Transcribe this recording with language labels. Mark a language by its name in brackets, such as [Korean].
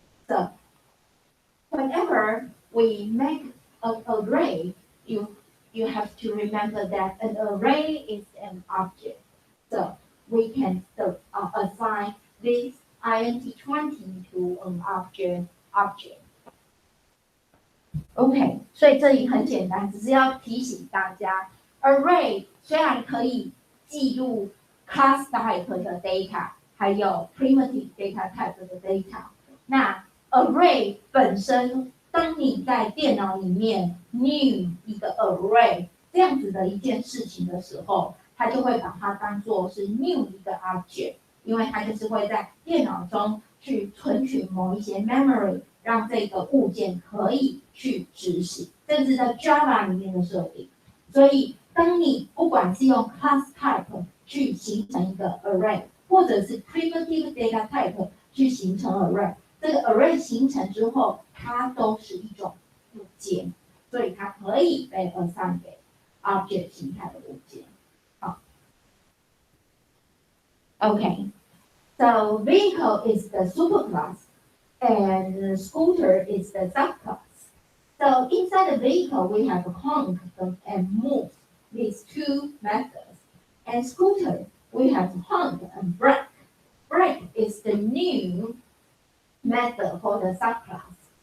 [English] So whenever we make an array, you have to remember that an array is an object. So we can assign this int20 to an object. [Chinese] OK， 所以这里很简单，只是要提醒大家 ，array 虽然可以记录 class type 的 data， 还有 primitive data type 的 data，那 array 本身，当你在电脑里面 new 一个 array 这样子的一件事情的时候，它就会把它当作是 new 一个 object， 因为它就是会在电脑中去存取某一些 memory， 让这个物件可以去执行，这是在 Java 里面的设定。所以当你不管是用 class type 去形成一个 array，或者是 primitive data type 去形成 array。这个 array 形成之后，它都是一种物件，所以它可以被 assign 给 object 形态的物件。好 ，OK。 [English] So vehicle is the superclass, and scooter is the subclass. So inside the vehicle, we have honk and move, these two methods. And scooter, we have honk and brake. Brake is the new method for the subclass.